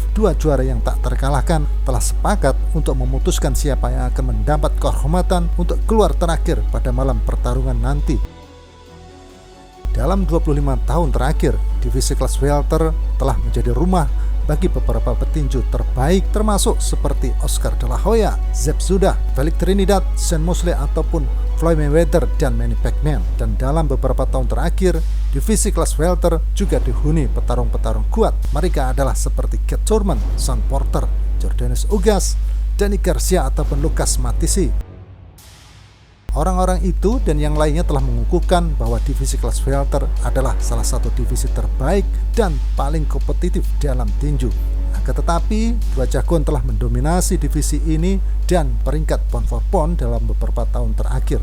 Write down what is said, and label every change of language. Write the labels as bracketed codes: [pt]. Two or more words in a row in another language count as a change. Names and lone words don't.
[id] Dua juara yang tak terkalahkan telah sepakat untuk memutuskan siapa yang akan mendapat kehormatan untuk keluar terakhir pada malam pertarungan nanti. Dalam 25 tahun terakhir, divisi kelas welter telah menjadi rumah bagi beberapa petinju terbaik, termasuk seperti Oscar De La Hoya, Zeb Judah, Felix Trinidad, Sean Mosley, ataupun Floyd Mayweather dan Manny Pacquiao. Dan dalam beberapa tahun terakhir, divisi kelas welter juga dihuni petarung-petarung kuat. Mereka adalah seperti Cat Thurman, Sean Porter, Jordanis Ugas, Danny Garcia, ataupun Lucas Matthysse. Orang-orang itu dan yang lainnya telah mengukuhkan bahwa divisi kelas welter adalah salah satu divisi terbaik dan paling kompetitif dalam tinju. Akan tetapi, dua jagoan telah mendominasi divisi ini dan peringkat [en] pound for pound [id] dalam beberapa tahun terakhir.